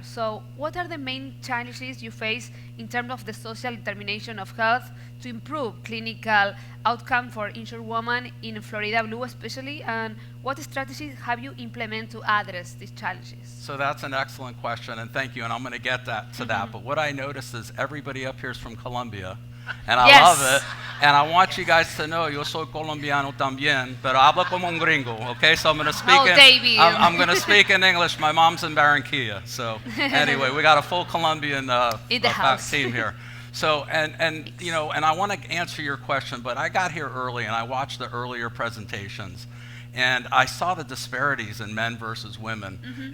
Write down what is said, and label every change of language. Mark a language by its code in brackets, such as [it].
[en] So what are the main challenges you face in terms of the social determination of health to improve clinical outcome for injured women in Florida Blue especially, and what strategies have you implemented to address these challenges? So that's an excellent question, and thank you, and I'm going to get to that. But what I noticed is everybody up here is from Colombia, and I love it. And I want you guys to know, [es] yo soy colombiano también, pero hablo como un gringo, [en] okay? So I'm going to speak I'm going to speak in English. My mom's in Barranquilla. So anyway, we got a full Colombian team here. So, and you know, and I want to answer your question, but I got here early and I watched the earlier presentations. And I saw the disparities in men versus women. Mm-hmm.